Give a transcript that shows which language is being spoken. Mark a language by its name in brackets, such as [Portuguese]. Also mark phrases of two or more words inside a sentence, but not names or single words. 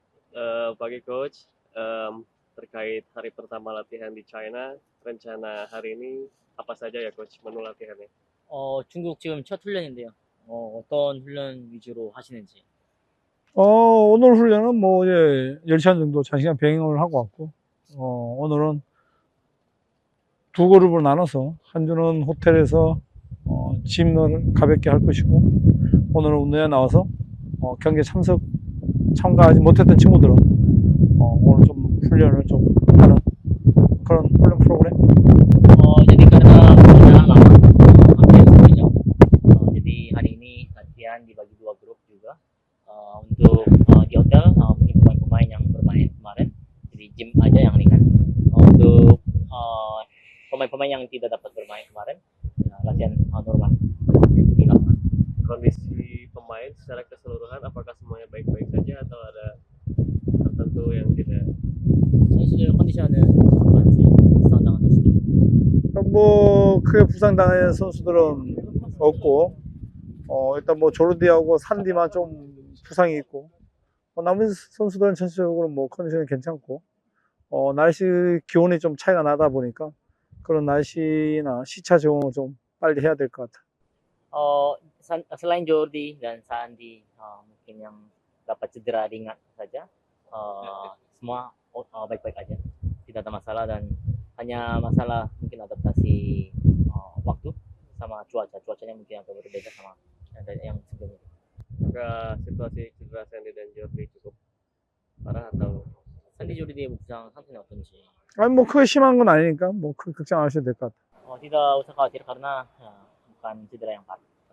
[Indonesian] Pagi coach. Terkait hari pertama latihan di China, rencana hari ini apa saja ya coach menu latihannya? [Korean] 중국 지금 첫 훈련인데요. 어떤 훈련 위주로 하시는지. 오늘 훈련은 뭐, 예, 10시간 정도 장시간 병행을 하고 왔고, 오늘은 두 그룹으로 나눠서, 한 주는 호텔에서, 짐을 가볍게 할 것이고, 오늘은 운동에 나와서, 경기에 참가하지 못했던 친구들은, 오늘 좀 훈련을 좀 하는 그런 훈련 프로그램? [Indonesian] Jadi karena udah lama hampir satu jam. Jadi hari ini latihan dibagi dua grup juga. Untuk di hotel mungkin pemain-pemain yang bermain kemarin, jadi gym aja yang ringan. Untuk pemain-pemain yang tidak dapat bermain kemarin, ya, latihan normal di lapangan. Kondisi pemain secara keseluruhan apakah semuanya baik-baik saja atau ada tertentu yang tidak? [Korean] 선수들 컨디션은 어떤지, 부상당한 선수들이 있는지. 뭐, 크게 부상당한 선수들은 없고, 일단 뭐, 조르디하고 산디만 좀 부상이 있고, 나머지 선수들은 전체적으로 뭐, 컨디션이 괜찮고, 날씨, 기온이 좀 차이가 나다 보니까, 그런 날씨나 시차 적응을 좀 빨리 해야 될 것 같아. [Indonesian] Selain Jordi dan Sandi, mungkin yang dapat cedera ringan saja, semua baik-baik aja, tidak ada masalah, dan hanya masalah mungkin adaptasi waktu sama cuacanya mungkin agak berbeda sama yang sebelumnya. Apakah situasi cedera Sandy dan Jordi cukup parah atau? [Korean] Sandi Jordi bu상 상태는 어떤지. 아니, 뭐, 크게 심한 건 아니니까, 뭐, 걱정 안 하셔도 될 것 같아. [Indonesian] Tidak usah khawatir karena bukan cedera yang parah.